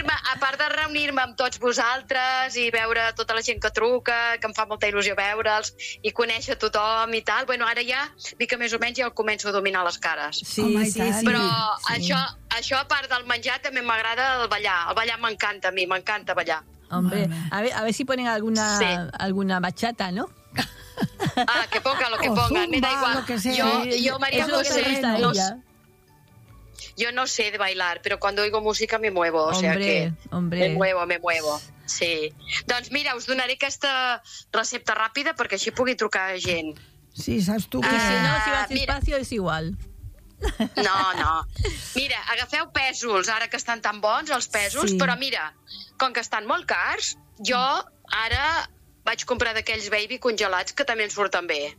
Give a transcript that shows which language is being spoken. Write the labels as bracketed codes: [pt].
[ca] A part de reunir-me amb tots vosaltres i veure tota la gent que truca, que em fa molta il·lusió veure'ls i conèixer tothom i tal, bueno, ara ja, dic que més o menys ja el començo a dominar les cares. Sí, sí, sí. Però sí. Això, a part del menjar, també m'agrada el ballar. El ballar m'encanta a mi, m'encanta ballar. [es] Hombre, a ver si ponen alguna bachata, ¿no? Ah, que ponga lo que ponga, me da igual. Yo María José, yo no sé de bailar, pero cuando oigo música me muevo, hombre. Me muevo. Sí. [ca] Doncs mira, us donaré aquesta recepta ràpida perquè així pugui trucar gent. Sí, saps tu que si no, si vas despacio és igual. No. Mira, agafeu pèsols, ara que estan tan bons els pèsols, però mira, com que estan molt cars, jo ara vaig comprar d'aquells baby congelats que també ens surten bé.